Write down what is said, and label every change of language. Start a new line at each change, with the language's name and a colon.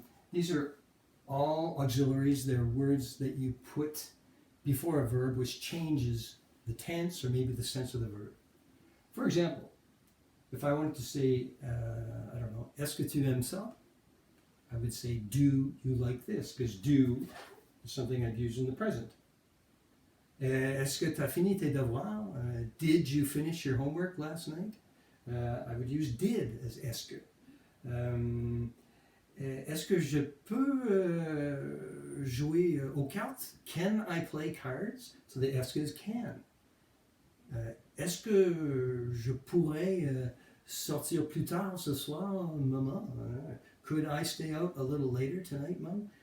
English: These are all auxiliaries. They're words that you put before a verb which changes the tense or maybe the sense of the verb. For example, if I wanted to say, I don't know,
French: est-ce que tu aimes ça?
English: I would say, do you like this? Because do is something I'd use in the present.
French: Est-ce que tu as fini tes devoirs?
English: Did you finish your homework last night? I would use did as est-ce que.
French: Est-ce que je peux jouer aux cartes?
English: Can I play cards? So the est-ce que is can.
French: Est-ce que je pourrais sortir plus tard ce soir, maman?
English: Could I stay out a little later tonight, mom?